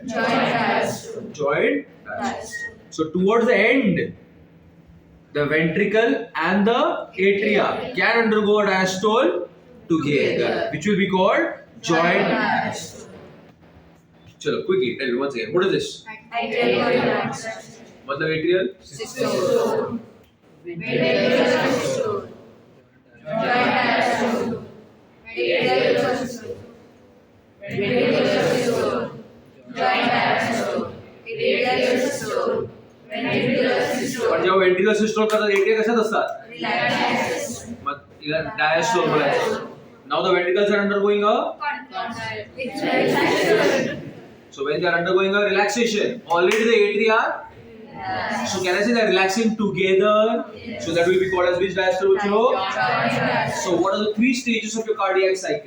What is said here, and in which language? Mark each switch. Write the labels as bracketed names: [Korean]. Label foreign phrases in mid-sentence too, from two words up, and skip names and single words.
[English] Joint diastole. Joint diastole. So towards the end, the ventricle and the atria can undergo a diastole together, which will be called joint diastole. Chalo, quickly tell me once again. What is this? Atrial contraction. [Hindi] मतलब atrial? [English] Systole. Ventricular systole. Joint diastole. Atrial systole. Ventricular systole. Joint diastole. Atrial systole. Ventricular systole. [Marathi] पण जेव्हा [English] ventricular systole [Marathi] करतात atria कशात असतात? [English] Relaxation. [Marathi] मग diastole बोलायचं. [English] Now the ventricles are undergoing a Relaxation. so when they are undergoing a relaxation, already the atria are. So can I say they are relaxing together? So that will be called as which diastole? Which row? So what are the three stages of your cardiac cycle?